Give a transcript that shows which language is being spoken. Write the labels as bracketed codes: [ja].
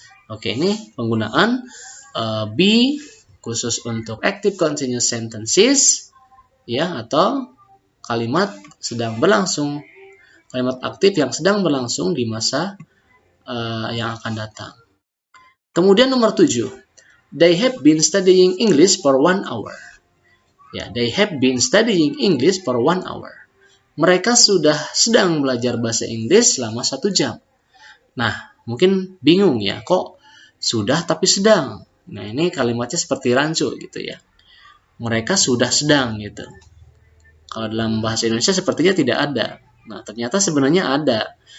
[id] Oke, ini penggunaan be khusus untuk [en] active continuous sentences [id] ya, atau kalimat sedang berlangsung, kalimat aktif yang sedang berlangsung di masa yang akan datang. Kemudian nomor 7, [en] they have been studying English for 1 hour. Ya, they have been studying English for 1 hour. [id] Mereka sudah sedang belajar bahasa Inggris selama 1 jam. Nah, mungkin bingung ya, kok sudah tapi sedang. Nah, ini kalimatnya seperti rancu gitu ya. Mereka sudah sedang gitu. Kalau dalam bahasa Indonesia sepertinya tidak ada. Nah, ternyata sebenarnya ada.